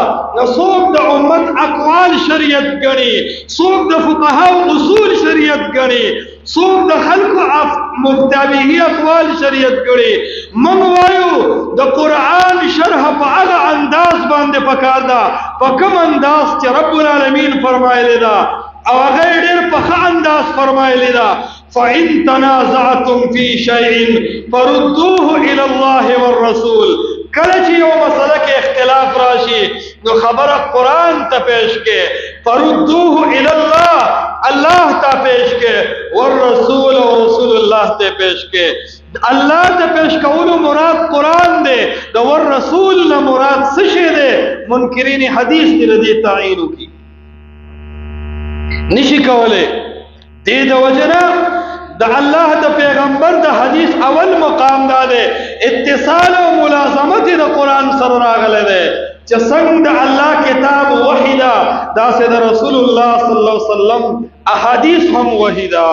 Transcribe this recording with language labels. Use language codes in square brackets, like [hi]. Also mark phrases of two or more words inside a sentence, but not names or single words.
[ps] نو څوک د امت اقوال شریعت ګڼي، څوک د فقهاو اصول شریعت ګڼي، څوک د خلکو متابعي اقوال شریعت ګڼي. موږ وایو د قرآن شرح په هغه انداز باندې پکار ده په کوم انداز چې رب العالمین فرمایلی ده او هغه ډېر په ښه انداز فرمایلی ده [ar] فإن تنازعتم في شيء فردوه إلى الله والرسول. [ps] کله چې یو مسله کې اختلاف راشي نو خبره قرآن ته پیش کې [ar] فردوه إلى الله، [ps] الله ته پیش کې، والرسول او رسول الله ته پیش کې. الله ته پیش کولو مراد قرآن دی، د والرسول نه مراد څه شی دی؟ منکرین حدیث دی دې تعین وکړي نشي کولی. دې د وجنه د الله د پیغمبر د حدیث اول مقام دا دی اتصال او ملازمت د قرآن سره راغلی دی چې څنګه د الله کتاب وحی ده داسې د رسول الله [ar] صلی الله علیه وسلم [ps] احادیث هم وحی ده.